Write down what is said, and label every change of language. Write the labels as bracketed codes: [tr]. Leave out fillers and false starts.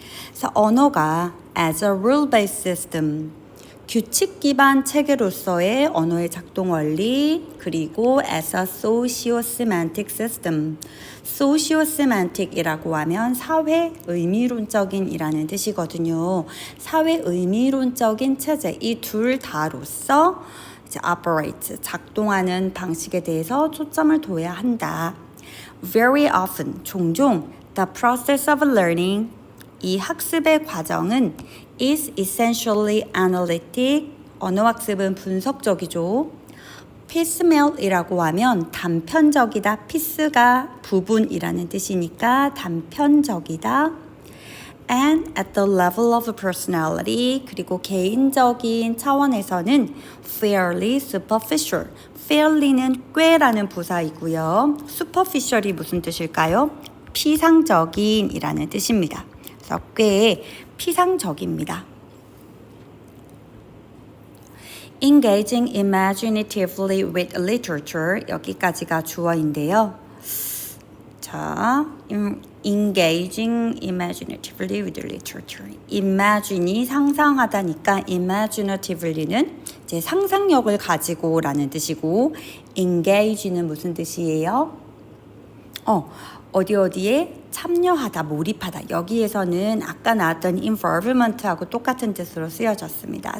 [ko] 그래서 언어가 [en] as a rule-based system, [ko] 규칙 기반 체계로서의 언어의 작동 원리, 그리고 [en] as a socio-semantic system, [ko] socio-semantic이라고 하면 사회 의미론적인 이라는 뜻이거든요. 사회 의미론적인 체제, 이 둘 다로서 operate, 작동하는 방식에 대해서 초점을 둬야 한다. [en] Very often, [ko] 종종 [en] the process of learning, [ko] 이 학습의 과정은 [en] is essentially analytic, [ko] 언어학습은 분석적이죠. piecemeal이라고 하면 단편적이다, piece가 부분이라는 뜻이니까 단편적이다. [en] And at the level of personality, [ko] 그리고 개인적인 차원에서는 [en] fairly superficial. [ko] fairly는 꽤라는 부사이고요. superficial이 무슨 뜻일까요? 피상적인 이라는 뜻입니다. 그래서 꽤 피상적입니다. [en] Engaging imaginatively with literature, [ko] 여기까지가 주어인데요. [en] 자, engaging imaginatively with literature. [ko] imagine이 상상하다니까 imaginatively는 이제 상상력을 가지고라는 뜻이고 engage는 무슨 뜻이에요? 어디에 참여하다, 몰입하다. 여기에서는 아까 나왔던 involvement하고 똑같은 뜻으로 쓰여졌습니다.